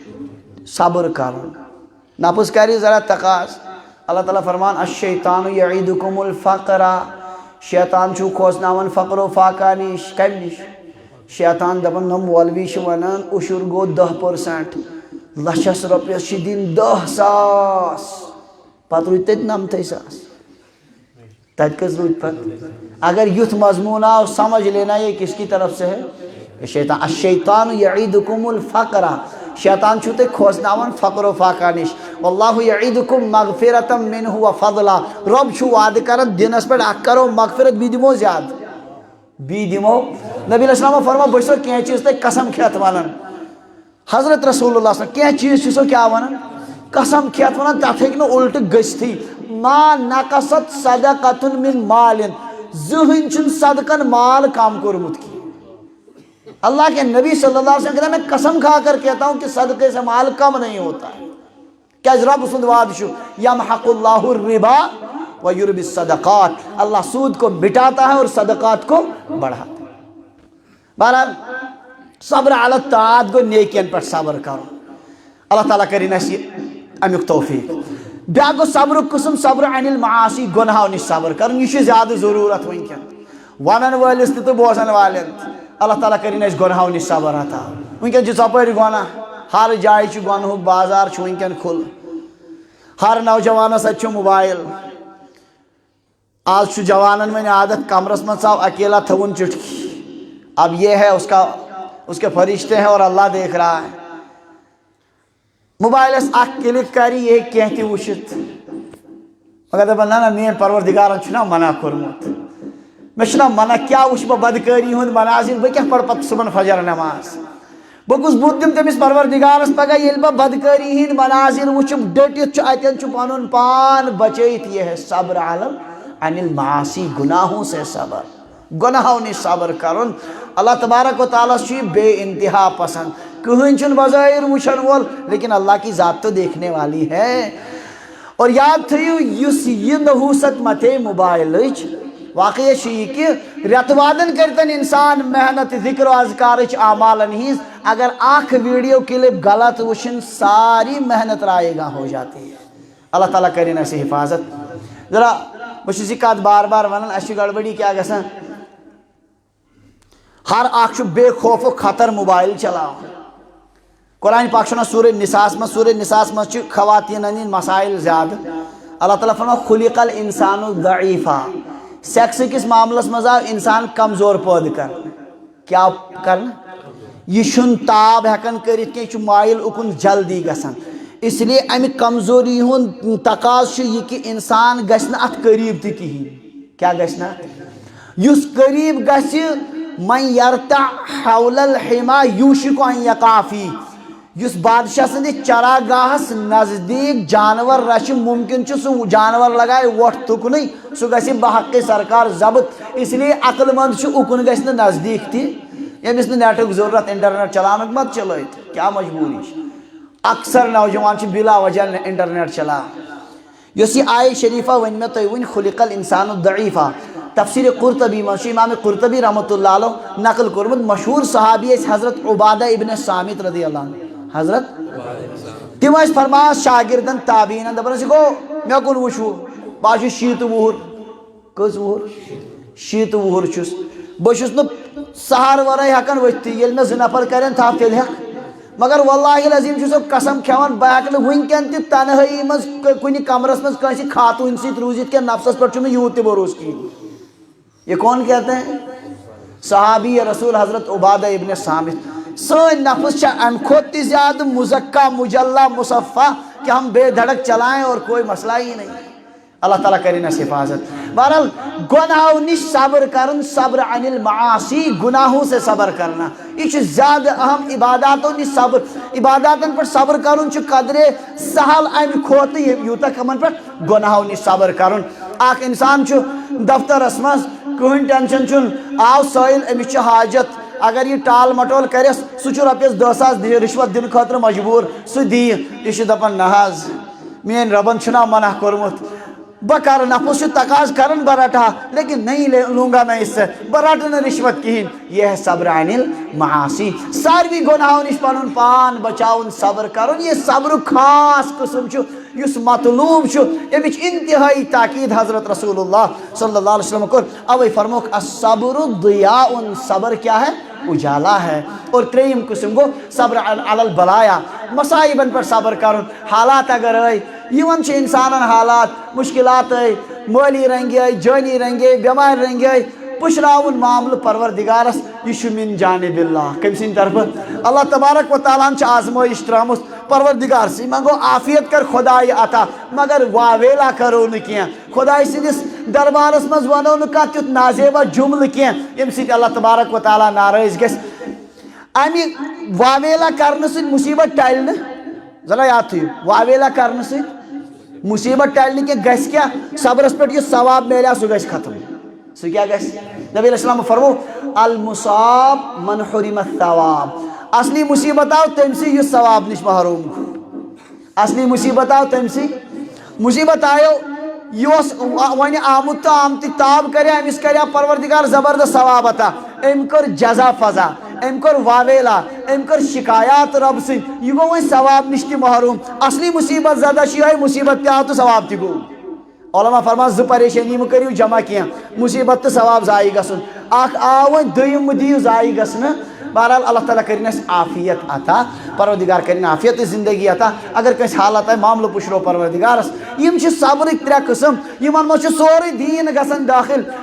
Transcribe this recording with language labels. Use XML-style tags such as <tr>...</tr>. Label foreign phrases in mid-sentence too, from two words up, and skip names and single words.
<ks>صبر کَرُن نفس کری ذرا تقاض اللہ تعالیٰ فرمان</ks> <ar>الشیطان یعیدکم الفقر</ar> <ks>شیطان چھو کھوژناوان فقر و فاقہ نش کم نش شیطان دپان نم مولوی چھ ونان اشر گو 10% لچھس رۄپیس چھ دن 10,000 پتہ روٗدۍ تتہِ 90,000 تتہِ کٔژ روٗدۍ پتہٕ اگر یُتھ مضمون آو</ks> <ur>سمجھ لینا یہ کس کی طرف سے ہے</ur> <ks>شیطان</ks> <ar>الشیطان یعیدکم الفقر</ar> <ks>شیطان چھو تے کھوژناوان فقر و فاقہ نش</ks> <ar>واللہ یعیدکم مغفرتا منہ و فضلا</ar> <ks>رب چھو وعدہ کرن دنس پہ اک کرو مغفرت بی دمو زیادہ بی دمو نبی علیہ السلام فرما بچو کیا چیز تے قسم کھیت ونن حضرت رسول اللہ</ks> <ar>صلی اللہ علیہ وسلم</ar> <ks>کیا چیز چھو کیا ونن قسم کھیت ونن تاتھ ہیک نہ الٹ گژھتھی</ks> <ar>ما نقصت صدقۃ من مال</ar> <ks>زہن چھن صدقن مال کام کورمت کی</ks> <ur>اللہ کے نبی</ur> <ar>صلی اللہ علیہ وسلم</ar> <ur>کہتا ہے میں قسم کھا کر کہتا ہوں کہ صدقے سے مال کم نہیں ہوتا ہے</ur> <ks>کیا رب سند وعدہ چھو</ks> <ar>یمحق اللہ الربا ویربی الصدقات</ar> <ur>اللہ سود کو مٹاتا ہے اور صدقات کو بڑھاتا ہے</ur> <ks>بہرحال</ks> <ar>صبر علی الطاعات</ar> <ks>گو نیکین پر صبر کرو اللہ تعالیٰ کرین اسی امیک توفیق بیاکھ گو صبر قسم</ks> <ar>صبر عن المعاصی</ar> <ks>گناہو نش صبر کرن یہ چھ زیادہ ضرورت ونکن ونن وٲلِس تہِ تہٕ بوزن والٮ۪ن تہِ اللہ تعالیٰ کرین اَسہِ گۄنہو نش صبر عطا ونکن چھُ ژۄپٲرۍ گۄناہ ہر جایہِ چھُ گۄنہُک بازار چھُ ونکن کھُل ہر نوجوانس اتہِ چھُ موبائل آج چھُ جوانن وۄنۍ عادت کمرس منٛز ژاو اکیلا تھوُن چٹکی</ks> <ur>اب یہ ہے اس کے فرشتے ہیں اور اللہ دیکھ رہا ہے</ur> <ks>موبائلس اکھ کلک کری یہ کینٛہہ تہِ وٕچھِتھ مگر دپان نہ میٛٲنۍ پروردگارن چھُنا منع کوٚرمُت مےٚ چھُنا منع کیٛاہ وٕچھِ بہٕ بدکٲری ہُنٛد مناظر بہٕ کیٛاہ پرٕ پتہٕ صُبحن فجر نٮ۪ماز بہٕ کُس بُتھ دِمہٕ تٔمِس پروردگارس پگاہ ییٚلہِ بہٕ بدکٲری ہِنٛدۍ مناظر وٕچھٕ ڈٔٹِتھ چھُ اَتٮ۪ن چھُ پنُن پان بچٲیِتھ</ks> <ur>یہ ہے</ur> <ar>صبر عن المعاصی</ar> <ur>گناہوں سے صبر</ur> <ks>گناہوں نِش صبر کرُن اللہ تبارک و تعالیٰ چھُ یہِ بے انتہا پسند کٕہٕنۍ چھُنہٕ بظٲہر وٕچھن وول</ks> <ur>لیکن اللہ کی ذات تو دیکھنے والی ہے</ur> <ks>اور یاد تھٲیِو یُس یہِ نحوٗست متے موبائلٕچ واقعہ چھُ یہِ کہِ رٮ۪تہٕ وادن کٔرتن انسان محنت ذکر و اذکارٕچ اعمالن ہِنٛز اگر اکھ ویڈیو کلپ غلط وٕچھن</ks> <ur>ساری محنت رائے گاہ ہو جاتی ہے</ur> <ks>اللہ تعالیٰ کرن اسہِ حفاظت ذرا بہٕ چھُس یہِ کتھ بار بار ونان اسہِ چھِ گڑبڑی کیٛاہ گژھان ہر اکھ چھُ بے خوف و خطر موبائل چلاوان قرآن پاک چھُ ونان سورہ نساء منٛز چھِ خواتیٖنن ہٕنٛدۍ مسائل زیادٕ اللہ تعالیٰ فرماو</ks> <ar>خُلِقَ الْإِنسانُ ضعیٖفا</ar> <ks>سیکس کس معاملس منٛز آو انسان کمزور پٲدٕ کرنہٕ کیٛاہ کرنہٕ یہ چھُنہٕ تاب ہٮ۪کان کٔرِتھ کینٛہہ یہِ چھُ مایل اُکُن جلدی گژھان</ks> <ur>اس لیے</ur> <ks>امہِ کمزوری ہُنٛد تقاضہٕ چھُ یہِ کہِ انسان گژھِ نہٕ اتھ قریٖب تہِ کِہیٖنۍ کیٛاہ گژھِ نہٕ اتھ یُس قریٖب گژھِ</ks> <ar>من یرتع حول الحما یوشک ان یقع فیہ</ar> <ks>یُس بادشاہ سٕنٛدِس چراگاہس نزدیٖک جانور رچھِ ممکن چھُ سُہ جانور لگایہِ وۄٹھ تُکنٕے سُہ گژھِ بحق سرکار ضبط</ks> <ur>اس لیے</ur> <ks>عقل مند چھُ اُکُن گژھِ نہٕ نزدیٖک تہِ ییٚمِس نہٕ نیٹُک ضروٗرت انٹرنیٹ چلاونُک مت چلٲیِتھ کیٛاہ مجبوٗری چھِ اکثر نوجوان چھِ بلا وجہ انٹرنیٹ چلاوان یۄس یہِ آیہِ شریٖفہ ؤنۍ مےٚ تۄہہِ وٕنۍ</ks> <ar>خُلِقَ الْإِنسانُ ضعیٖفا</ar> <ks>تفسیٖرِ قرطبی منٛز چھُ امام قرطبی</ks> <ar>رحمۃ اللہ علیہ</ar> <ks>نقل کوٚرمُت مشہوٗر صحابی ٲسۍ حضرت عبادہ ابن صامت</ks> <ar>رضی اللہ عنہ</ar> <ks>حضرت تم ٲسۍ فرماوان شاگردن تابعیٖنن دپان ٲسۍ گوٚو مےٚ کُن وٕچھو بہٕ چھُس شیٖتہٕ وُہُر کٔژ وُہُر شیٖتہٕ وُہُر چھُس بہٕ چھُس نہٕ سہارٕ ورٲے ہٮ۪کان ؤتھتٕے ییٚلہِ مےٚ 2 نفر کرن تھپھ تیٚلہِ ہٮ۪کہٕ مگر</ks> <ar>واللہ العظیٖم</ar> <ks>چھُسو قسم کھٮ۪وان بہٕ ہٮ۪کہٕ نہٕ وٕنکٮ۪ن تہِ تنہٲیی منٛز کُنہِ کمرس منٛز کٲنٛسہِ خاتوٗنۍ سۭتۍ روٗزِتھ کینٛہہ نفسس پٮ۪ٹھ چھُم نہٕ یوٗت تہِ بروسہٕ کِہیٖنۍ</ks> <ur>یہ کون کہتے ہیں صحابی رسول حضرت عبادہ ابن صامت</ur> <ks>سٲنۍ نفس چھِ امہِ کھۄتہٕ تہِ زیادٕ</ks> <ur>مزکہ مجلہ مصفہ کہ ہم بے دھڑک چلائیں اور کوئی مسئلہ ہی نہیں</ur> <ks>اللہ تعالیٰ کرن اسہِ حفاظت بہرحال گناہو نش صبر کرن</ks> <ar>صبر عن المعاصی</ar> <ur>گناہوں سے صبر کرنا</ur> <ks>یہ چھُ زیادٕ اہم عباداتو نش صبر عباداتن پٮ۪ٹھ صبر کرُن چھُ قدرے سہل امہِ کھۄتہٕ یوٗتاہ کمن پٮ۪ٹھ گناہو نش صبر کرُن اکھ انسان چھُ دفترس منٛز کٕہٕنۍ ٹینشن چھُنہٕ آو سٲیِل أمِس چھِ حاجت اگر یہ ٹال مٹول کرس سُہ چھُ رۄپیس 10,000 رِشوت دِنہٕ خٲطرٕ مجبوٗر سُہ دِیہِ یہِ چھُ دپان نہ حظ میٲنۍ رۄبن چھُنا منع کوٚرمُت بہ کر نفس چھُ تقاض کران بہ رٹہا</ks> <ur>لیکن نہیں لوں گا میں اس سے</ur> <ks>بہ رٹہٕ نہٕ رِشوت کہیٖنۍ</ks> <ur>یہ ہے</ur> <ar>صبر عن المعاصی</ar> <ks>ساروی گناہو نش پنُن پان بچاوُن صبر کرُن یہ صبرُک خاص قسم چھُ یُس مطلوب چھُ امِچ انتہٲیی تاکید حضرت رسول اللہ</ks> <ar>صلی اللہ علیہ وسلم</ar> <ks>کوٚر اوے فرموکھ</ks> <ar>الصبر ضیاء</ar> <ur>صبر کیا ہے اجالا ہے اور</ur> <ks>ترٛیٚیِم قسم گوٚو</ks> <ar>صبر علی البلایا</ar> <ks>مصائبن پٮ۪ٹھ صبر کرُن حالات اگر آے یِوان چھِ انسانن حالات مشکلات آے مٲلی رنگہِ آے جٲنی رنگہِ آے بٮ۪مارِ رنگہِ آے پُشراوُن معاملہٕ پروردگارس یہ چھُ</ks> <ar>من جانب اللہ</ar> <ks>کٔمۍ سٕنٛدِ طرفہٕ اللہ تبارک و تعالیٰ ہن چھِ آزمٲیش ترٛٲمٕژ پروردگارسٕے منٛگو عافیت کر خۄدایہِ عطا مگر واویلا کرو نہٕ کینٛہہ خۄداے سٕنٛدِس دربارس منٛز ونو نہٕ کانٛہہ تیُتھ نازیبا جملہٕ کینٛہہ ییٚمہِ سۭتۍ اللہ تبارک و تعالیٰ ناراض گژھِ امہِ واویلا کرنہٕ سۭتۍ مُصیبت ٹلہِ نہٕ ذرا یاد تھٲیِو واویلا کرنہٕ سۭتۍ مُصیبت ٹلہِ نہٕ کینٛہہ گژھِ کیٛاہ صبرس پٮ۪ٹھ یُس ثواب میلیو سُہ گژھِ ختم سُہ کیٛاہ گژھِ نبی علیہ السلام فرمو</ks> <ar>المصاب من حرم الثواب</ar> <ks>اصلی مصیبت آو تٔمسٕے یُس ثواب نش محروم گوٚو اصلی مصیبت آو تٔمسٕے مصیبت آیو یہ وۄنۍ آمُت تہٕ آمتٕے تاب کریا أمِس کریا پروردگار زبردست ثواب عطا أمۍ کٔر جزا فضا أمۍ کوٚر واویلا أمۍ کٔر شکایات رب سٕنٛدۍ یہِ گوٚو وۄنۍ ثواب نش تہِ محروم اصلی مصیبت زدہ چھِ یِہوٚے مصیبت تہِ آو تہٕ ثواب تہِ گوٚو علما فرمان زٕ پریشٲنی مہٕ کٔرِو جمع کینٛہہ مصیبت تہٕ ثواب ضایع گژھُن اکھ آو وۄنۍ دوٚیِم مہٕ دِیِو ضایع گژھنہٕ بہرحال اللہ تعالیٰ کرن اسہِ عافیت عطا پروردگار کرن عافیت زندگی عطا اگر کٲنٛسہِ حالت آے معاملہٕ پُشرو پروردگارس یِم چھِ صبرٕکۍ 3 قٕسم یِمن منٛز چھُ سورُے دیٖن گژھان دٲخل</ks>